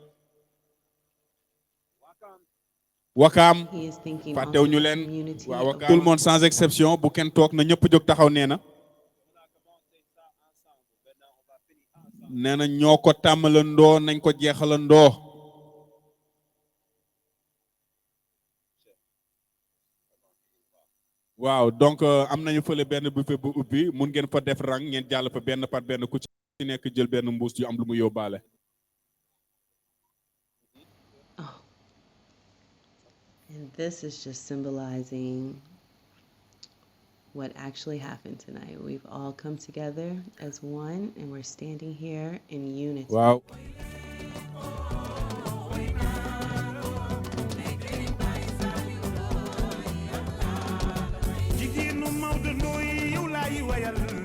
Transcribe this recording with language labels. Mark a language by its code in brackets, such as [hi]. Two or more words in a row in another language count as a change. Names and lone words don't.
[wo] wakaam fàttew ñu leen waaw wakaam [fr] tout le monde sans exception [wo] bu kenn toog na ñëpp jóg taxaw nee na ñoo ko tàmmalandoo nañ ko jeexalandoo waaw donc am nañu fële benn buffet bu ubbi mun ngeen fa def rang ngeen jàll fa benn par benn ku ci nekk jël benn mbuus yu am lu mu yóbbaale. [en] And this is just symbolizing what actually happened tonight. We've all come together as one and we're standing here in unity. Wow. [wo] Jigéenu Maodo Ndoye yow laay wayal